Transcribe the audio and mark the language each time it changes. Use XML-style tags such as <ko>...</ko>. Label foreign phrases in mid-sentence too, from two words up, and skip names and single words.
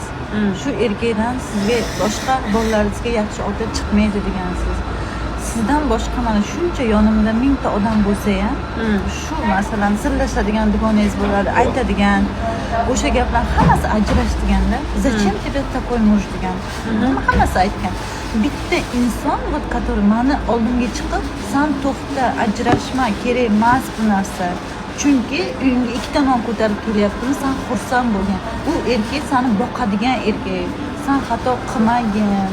<uz>Shu erkakdan sizga boshqa bolalaringizga yaxshi ota chiqmaydi degansiz. Sizdan boshqa mana shuncha yonimda 1000 ta odam bo'lsa ham, shu masalan sirlashadigan dugonangiz bo'ladi, aytadigan o'sha gaplar hammasi ajrash deganda,</uz> <ru>"Zачем тебе такой муж" degan.</ru> <uz>Hammasi aytgan. Bitta inson, который meni oldimga chiqib, "Sen to'xta, ajrashma, kerak emas bu narsa. Chunki uyingga ikkita non ko'tarib kelyaptimi, sen xursand bo'lgan. U erkak seni boqadigan erkak. Sen xato qilmagin.</uz>